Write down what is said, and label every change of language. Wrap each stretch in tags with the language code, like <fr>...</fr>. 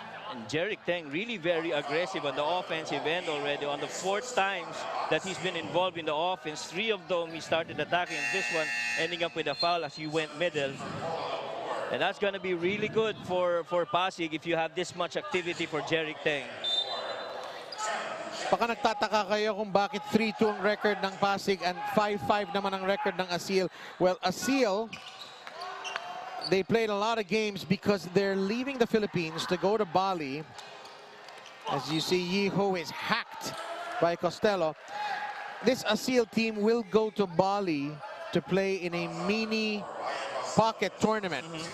<en>And Jerick Teng really very aggressive on the offensive end already. On the 4th times that he's been involved in the offense, 3 of them he started attacking. This one ending up with a foul as he went middle. And that's going to be really good for Pasig if you have this much activity for Jerick Teng.</en> <tl>Baka nagtataka kayo kung bakit 3-2 ang record ng Pasig and 5-5 naman ang record ng Aseel.</tl> <en>Well, Aseel, they played a lot of games because they're leaving the Philippines to go to Bali. As you see, Yeho is hacked by Costello. This Aseel team will go to Bali to play in a mini pocket tournament.</en>